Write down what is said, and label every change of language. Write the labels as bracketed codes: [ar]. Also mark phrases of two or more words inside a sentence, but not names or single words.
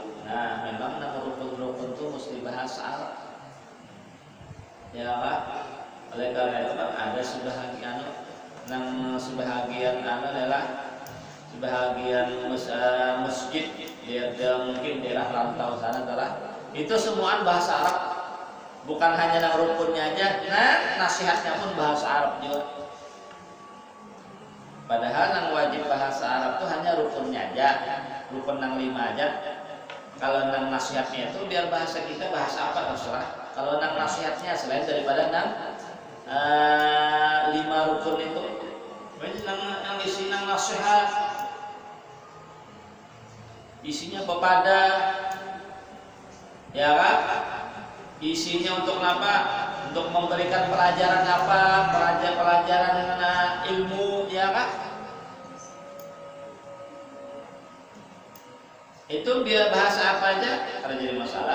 [id] Nah, memang Ya kan? Oleh karena itu kan ada sebahagian sebahagian adalah sebahagian masjid mungkin daerah rantau sana adalah itu semuaan bahasa Arab, bukan hanya nang rukunnya aja, nasihatnya pun bahasa Arab juga. Padahal yang wajib bahasa Arab itu hanya rukunnya aja, rukun nang 5 aja. Kalau nang nasihatnya itu biar bahasa kita bahasa apa terserah. Kalau nang nasihatnya selain daripada nang 5 rukun itu, berarti nang isi nang nasihat isinya pepada, ya kan? Isinya untuk apa? Untuk memberikan pelajaran apa? Pelajaran ilmu, ya kan? Itu biar bahasa apa aja karena jadi masalah.